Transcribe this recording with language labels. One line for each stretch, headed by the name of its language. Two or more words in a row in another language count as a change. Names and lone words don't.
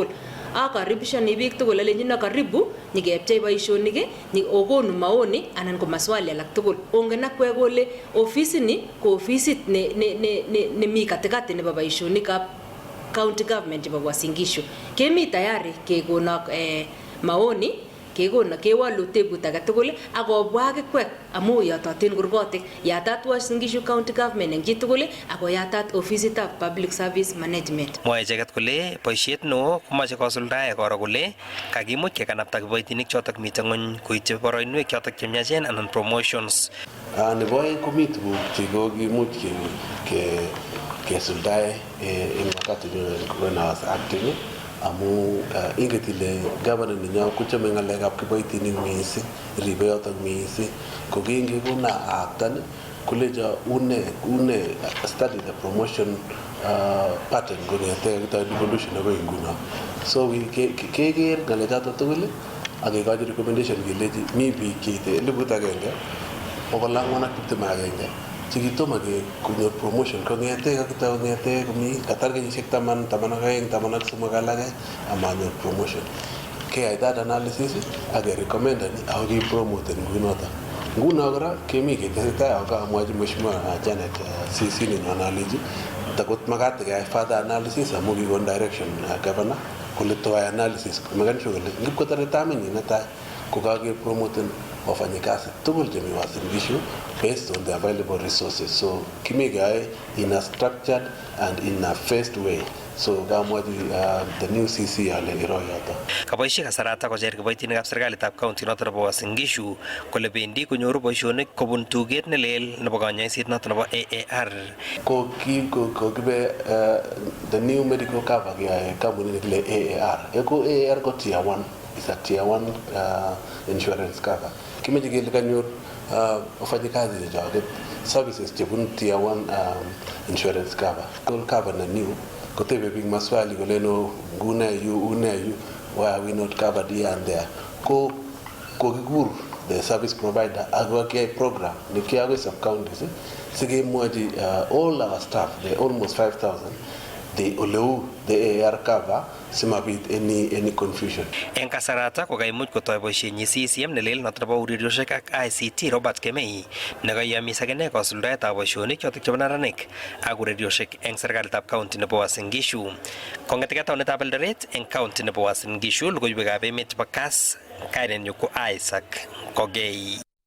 Kalenjin: Akaribishani biik tugul alenjin karibu nyikepchei boisionik okonu maoni anan ko maswali alak tugul. Ongen akwe kole ofisini ko ofisit ne mi katikati nebo boisionikab county government chebo Uasin Gishu. Kemi tayari kekonok maoni, kewalu tebut age tugul ak kobwa akikwek amu yatotin kurgotik yatat Uasin Gishu County Government eng chitugul ako yatat ofisitab Public Service Management. Mwae icheket kole boisiet neo komache kosuldae koro kole kakimuch kekanapta kiboitinik chotok mitei ng'ony koityi boroinwek chotok chemiachen anan promotions. Nebo aeng komi tuguk chekokimuch kesuldae eng wakati
English: when I was acting
Kalenjin: amu inget ile governor ninyo kochome ng'alekab kiboitinik mising, ribe yotok mising. Ko kingekona aktan kolecho une
English: study the promotion pattern
Kalenjin: kong'ete kitoi devolution akoi nguno. So keker ng'alechotok tugul ak kekochi recommendation kelechi mi biik cheite 1,421 chekitomo konyor promotion kong'ete komi katar kenyisiek 10, 12, 13 alake amanyor promotion. Keyai
English: that analysis
Kalenjin: ak kerecommendani ako kipromoten kunoto. Nguno kora kemi ketesetai ako amwachi mheshimiwa Janet CC nenyon aleji takot makat keyai
English: further analysis
Kalenjin: amu kikon direction governor kole toyai analysis makan sure kole ngipkotore tamenyi netai kokakepromoten wafanyikazi tugul chemi Uasin Gishu
English: based on the available resources. So
Kalenjin: kimi keyai
English: in a structured and in a phased way.
Kalenjin: So kamwachi
English: the new CC
Kalenjin: ale iro yoto. Kaboisie kasarata kocher kiboitinikab serikalitab county noton nebo Uasin Gishu kole bendi konyoru boisionik kobun tuget nelel nebo konyoiset noton nebo AAR. Ko kibe
English: the new medical cover
Kalenjin: kiyai kampunit nekile AAR. Eko AAR ko tier 1, is a tier 1 insurance cover. Kimeche kele kanyor wafanyikazi chechoket services chebun
English: tier 1 insurance cover.
Kalenjin: Cover na new kotebe big maswali koleno ngune
English: why are we not covered here and there.
Kalenjin: Ko kikur
English: the service provider
Kalenjin: agwake program nikiago sub counties sikemwachi
English: all our staff, the almost 5,000,
Kalenjin: the oleu
English: the AR cover
Kalenjin: simabit
English: any confusion.
Kalenjin: En kasarata ko kaimuch kotoi boisienyi CCM nelel noton nebo ureriosiek ak ICT Robert Kemei nekayamis akine kosuldaetab boisionik chotok chebo neranik ak ureriosiek eng serikalitab county nebo Uasin Gishu. Kong'eteke taonitab Eldoret eng county nebo Uasin Gishu, logoiwekab emet chebo Kass, kainenyu ko Isaac Kogei.